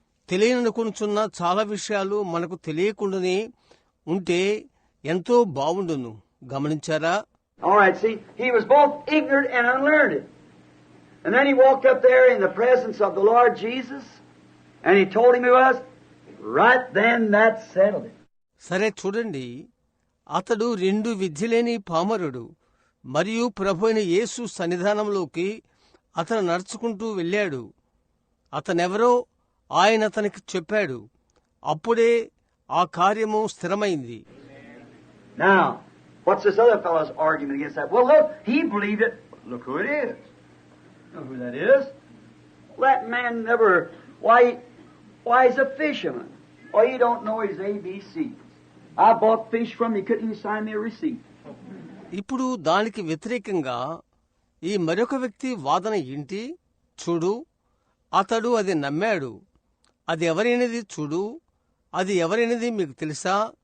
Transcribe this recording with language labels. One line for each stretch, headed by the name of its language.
Telugu: తెలియననుకుంటున్న చాలా విషయాలు మనకు తెలియకుండానే ఉంటే ఎంతో బావుండును. గమనించారా?
English: All right, see, he was both ignorant and unlearned. And then he walked up there in the presence of the Lord Jesus, and he told him he was. Right then, that settled it.
Telugu: సరే చూడండి, అతడు 2 విద్యలేని పామరుడు మరియు ప్రభు అయిన యేసు సన్నిధానంలోకి అతను నడుచుకుంటూ వెళ్ళాడు. అతనెవరో ఆయన అతనికి చెప్పాడు. అప్పుడే ఆ కార్యము స్థిరమైంది.
English: Now, what's this other fellow's argument against that? Well, look, he believed it. Look who it is. Know who that is? That man never... Why, he's a fisherman. Why, you don't know his ABCs. I bought fish from him, he couldn't even sign me a receipt.
Telugu: ఇప్పుడు దానికి వ్యతిరేకంగా ఈ మరొక వ్యక్తి వాదన ఏంటి? చూడు, అతడు అది నమ్మాడు. అది ఎవరైనది చూడు, అది ఎవరైనది మీకు తెలుసా?